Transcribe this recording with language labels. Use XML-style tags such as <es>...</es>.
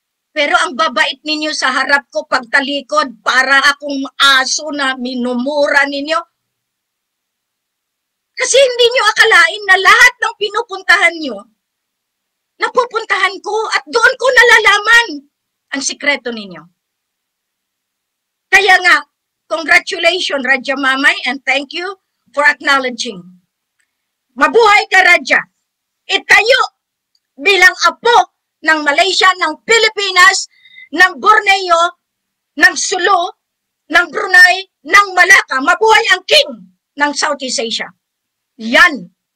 <tl>Pero ang babait ninyo sa harap ko pagtalikod, para akong aso na minumura ninyo. Kasi hindi nyo akalain na lahat ng pinupuntahan nyo, napupuntahan ko at doon ko nalalaman ang sikreto ninyo. Kaya nga,</tl> <en>congratulations Radja Mamay and thank you for acknowledging.</en> <tl>Mabuhay ka Radja. Itayo bilang apo ng Malaysia, ng Pilipinas, ng Borneo, ng Sulu, ng Brunei, ng Malacca. Mabuhay ang king ng Southeast Asia. Yan.</tl>